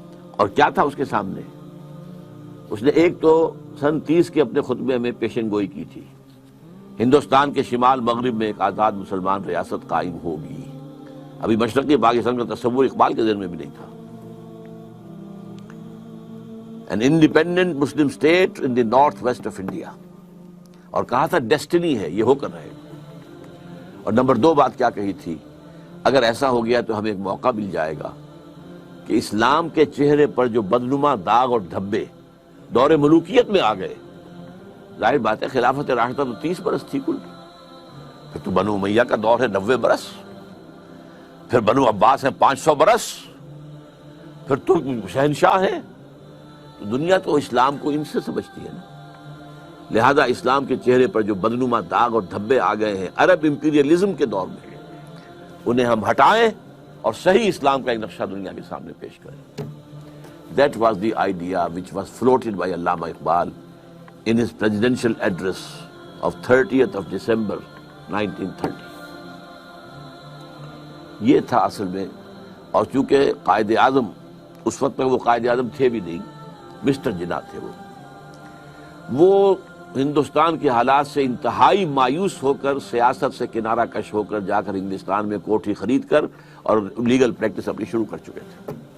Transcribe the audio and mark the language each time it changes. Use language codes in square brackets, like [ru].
[ur] اور کیا تھا اس کے سامنے؟ اس نے ایک تو سن 30 کے اپنے خطبے میں پیشن گوئی کی تھی، ہندوستان کے شمال مغرب میں ایک آزاد مسلمان ریاست قائم ہوگی. ابھی مشرقی پاکستان کا تصور اقبال کے ذہن میں بھی نہیں تھا. [en] An independent Muslim state in the northwest of India. [ur] اور کہا تھا ڈیسٹنی ہے، یہ ہو کر رہے گا. اور نمبر 2 بات کیا کہی تھی؟ اگر ایسا ہو گیا تو ہمیں ایک موقع مل جائے گا کہ اسلام کے چہرے پر جو بدنما داغ اور دھبے دور ملوکیت میں آ گئے، ظاہر بات ہے خلافت راشدہ تو 30 برس تھی کل، پھر تو بنو امیہ کا دور ہے 90 برس، پھر بنو عباس ہے 500 برس، پھر ترک شہنشاہ ہیں. تو دنیا تو اسلام کو ان سے سمجھتی ہے نا. لہذا اسلام کے چہرے پر جو بدنما داغ اور دھبے آ گئے ہیں عرب امپیریلزم کے دور میں، انہیں ہم ہٹائیں اور صحیح اسلام کا ایک نقشہ دنیا کے سامنے پیش کریں. [en] That was the idea which was floated by Allama Iqbal in his presidential address of 30th of December 1930. [ur] یہ تھا اصل میں. اور چونکہ قائد اعظم اس وقت میں وہ قائد اعظم تھے بھی نہیں، مسٹر جناح تھے. وہ ہندوستان کے حالات سے انتہائی مایوس ہو کر سیاست سے کنارہ کش ہو کر جا کر انگلستان میں کوٹھی خرید کر اور لیگل پریکٹس اپنی شروع کر چکے تھے.